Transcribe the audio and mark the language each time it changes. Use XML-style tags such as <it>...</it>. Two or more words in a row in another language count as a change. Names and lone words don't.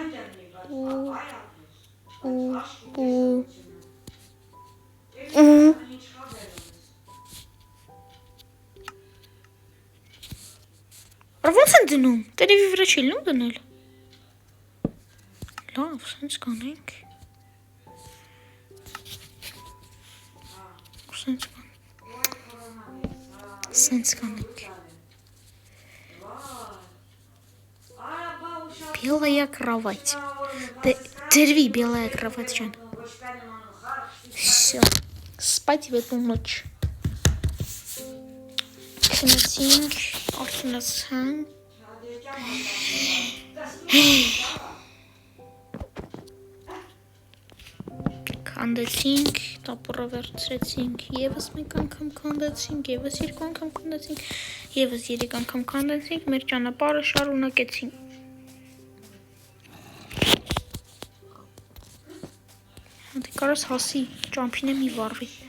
<hy>Ոնց են դնում։ Տերևի վրա չի լինում դնել։ Լավ, սենց կանենք։ Սենց կանենք։</hy> <ru>Белая кровать. Дерви, белая кровать, Жан. Все. Спать в эту ночь.</ru> <hy>Քնեցինք, արդյունացանք։ Քանդեցինք, տապորը վերցրեցինք, եւս մեկ անգամ քանդեցինք, եւս երկու անգամ քանդեցինք, եւս երեք անգամ քանդեցինք, մեր ճանապարհը շարունակեցինք։ Դե կարաս հասի, ճամփին մի վառվի։</hy>